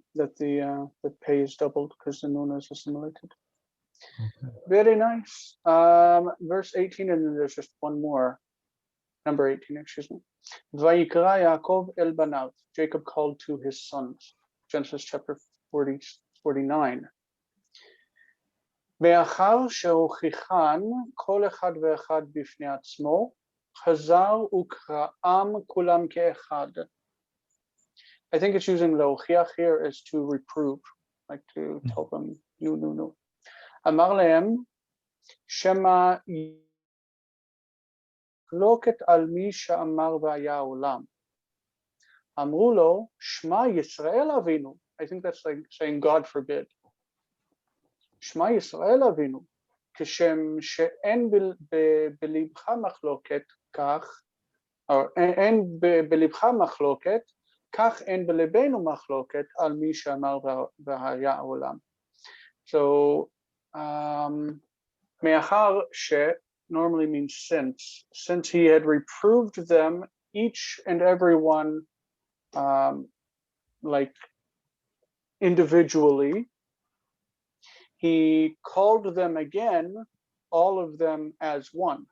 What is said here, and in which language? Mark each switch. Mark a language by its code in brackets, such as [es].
[en] That the pay is doubled because the nun is assimilated. Okay. Very nice. Verse 18, and then there's just one more. Number 18, excuse me. [he] Vayikra Yaakov el banav. [en] Jacob called to his sons. Genesis chapter 49. [he] מאחר שהוכיחן כל אחד ואחד בפני עצמו, חזר וקראם כולם כאחד. [en] I think it's using להוכיח here is to reprove, like to tell them, no. [he] אמר להם, שמא מחלוקת על מי שאמר והיה העולם. אמרו לו, שמע ישראל אבינו. [en] I think that's like saying God forbid. [he] שמע ישראל אבינו, כשם שאין בלבך מחלוקת כך, או אין בלבך מחלוקת, כך אין בלבנו מחלוקת על מי שאמר והיה העולם. [en] So, [he] מאחר ש [en] normally means since he had reproved them, each and every one, like individually, he called them again, all of them as one.